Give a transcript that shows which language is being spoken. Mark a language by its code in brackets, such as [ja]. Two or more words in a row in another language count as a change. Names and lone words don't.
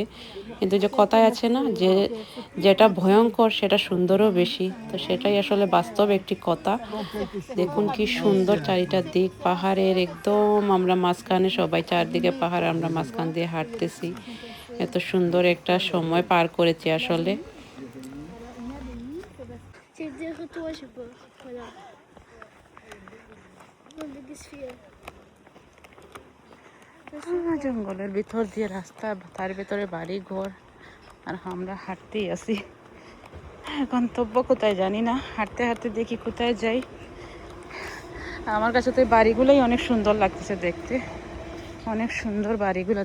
[bn] কিন্তু যে কথায় আছে না যে যেটা ভয়ঙ্কর সেটা সুন্দরও বেশি, তো সেটাই আসলে বাস্তব একটি কথা। দেখুন কি সুন্দর চারিটার দিক পাহাড়ের, একদম আমরা মাঝখানে, সবাই চারদিকে পাহাড়, আমরা মাঝখান দিয়ে হাঁটতেছি। এত সুন্দর একটা সময় পার করেছি আসলে। [fr] C'est derrière toi, je sais pas. Voilà. Non, mais qu'est-ce qu'il y a? [bn] জঙ্গলের ভিতর দিয়ে রাস্তা, তার ভিতরে বাড়ি ঘর, আর আমরা হাঁটতেই আছি। গন্তব্য কোথায় জানি না, হাঁটতে হাঁটতে দেখি কোথায় যাই। আমার কাছে তো এই বাড়িগুলোই অনেক সুন্দর লাগতেছে দেখতে, অনেক সুন্দর বাড়িগুলো।